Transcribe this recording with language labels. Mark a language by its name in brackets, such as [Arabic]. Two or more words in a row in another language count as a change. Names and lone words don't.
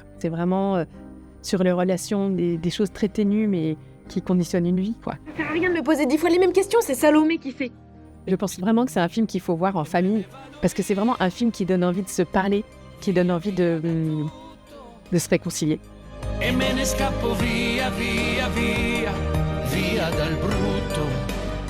[French] C'est vraiment sur les relations, des choses très ténues, mais qui conditionnent une vie, quoi. Ça sert à rien de me poser 10 fois les mêmes questions, c'est Salomé qui fait. Je pense vraiment que c'est un film qu'il faut voir en famille, parce que c'est vraiment un film qui donne envie de se parler, qui donne envie de se réconcilier. [Italian] E me ne scappo via, via, via, via dal brutto